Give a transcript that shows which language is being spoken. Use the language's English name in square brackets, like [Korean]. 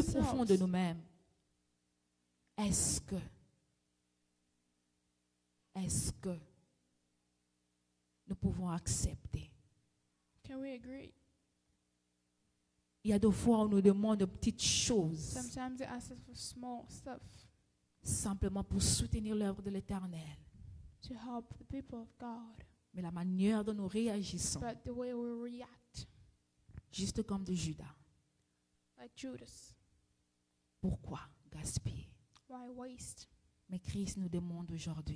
[English] ourselves. [French] profond de nous-mêmes. Est-ce que nous pouvons accepter? [English] Can we agree? [French] Il y a des fois où on nous demande de petites choses [English] Sometimes they ask us for small stuff [French] simplement pour soutenir l'œuvre de l'Éternel. [English] to help the people of God. [French] Mais la manière dont nous réagissons, [English] But the way we react, [French] juste comme de Judas, [English] like Judas, [French] pourquoi gaspiller? [English] why waste? [French] Mais Christ nous demande aujourd'hui,